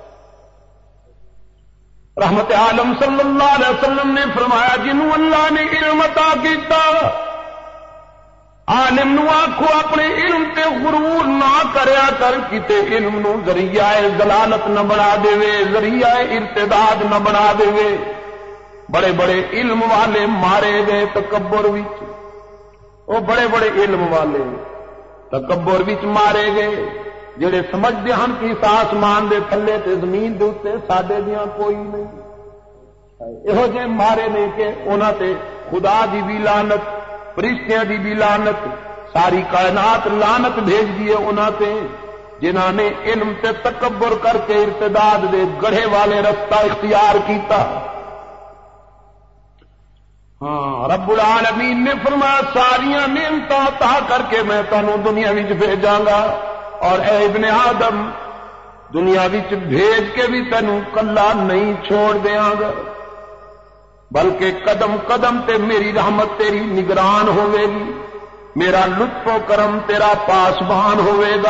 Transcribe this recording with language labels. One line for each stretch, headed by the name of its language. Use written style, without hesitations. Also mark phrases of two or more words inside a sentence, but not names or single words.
Punjabi: رحمت عالم صلی اللہ علیہ وسلم نے فرمایا جنہوں اللہ نے علم عطا کیتا، عالم نو آکھو اپنے علم تے غرور نہ کریا کر، کتے علم نو ذریعہ ضلالت نہ بنا دے، ذریعہ ارتداد نہ بنا دے۔ بڑے بڑے علم والے مارے گئے تکبر وچ، وہ بڑے بڑے علم والے تکبر وچ مارے گئے، جڑے سمجھتے ہیں کہ اس آسمان دے تھلے تے زمین دے اوتے ساڈے دیاں کوئی نہیں، یہو جے مارے نے کہ انہاں تے خدا دی بھی لعنت، فرشتیاں دی بھی لعنت، ساری کائنات لعنت بھیج دیے انہاں تے جنہاں نے علم تے تکبر کر کے ارتداد دے گڑھے والے رستہ اختیار کیتا۔ ہاں رب العالمین نے فرمایا ساریاں نعمتاں عطا کر کے میں تانوں دنیا وچ بھیجاں گا، اور اے ابن آدم دنیا وچ بھیج کے بھی تینوں کلا نہیں چھوڑ دیاں گا، بلکہ قدم قدم تے میری رحمت تیری نگران ہوے گی، میرا لطف و کرم تیرا پاسبان ہوے گا۔